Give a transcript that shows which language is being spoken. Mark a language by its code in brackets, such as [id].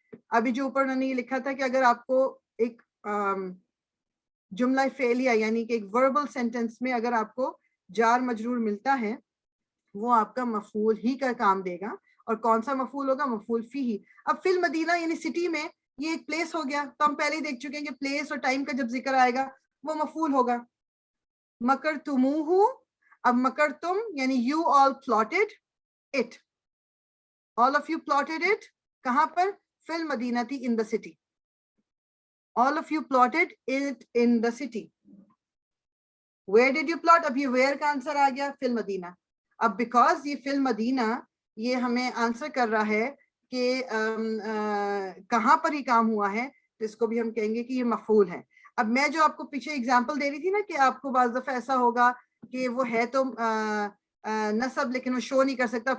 [ur] ابھی جو اوپر انہوں نے یہ لکھا تھا کہ اگر آپ کو ایک جملہ فعلیہ یعنی کہ ایک وربل سینٹینس میں اگر آپ کو جار مجرور ملتا ہے وہ آپ کا مفعول ہی کا کام دے گا. اور کون سا مفعول ہوگا, مفعول فیہ. اب فی المدینہ یعنی سٹی میں, یہ ایک پلیس ہو گیا, تو ہم پہلے ہی دیکھ چکے ہیں کہ پلیس اور ٹائم کا جب ذکر آئے گا وہ مفعول ہوگا. مکرتموہ, اب مکرتم یعنی [en] you all plotted it, all of you plotted it, [ur] کہاں پر, فی المدینتی, [en] in the city. all of you plotted it in the city. where did you plot, [ur] اب یہ where کا آنسر آ گیا, فی المدینہ. اب بیکاز یہ فی المدینہ یہ ہمیں آنسر کر رہا ہے کہ کہاں پر ہی کام ہوا ہے, تو اس کو بھی ہم کہیں گے کہ یہ مفعول ہے. اب میں جو آپ کو پیچھے اگزامپل دے رہی تھی نا کہ آپ کو بعض دفعہ ایسا ہوگا کہ وہ ہے تو نصب لیکن وہ شو نہیں کر سکتا.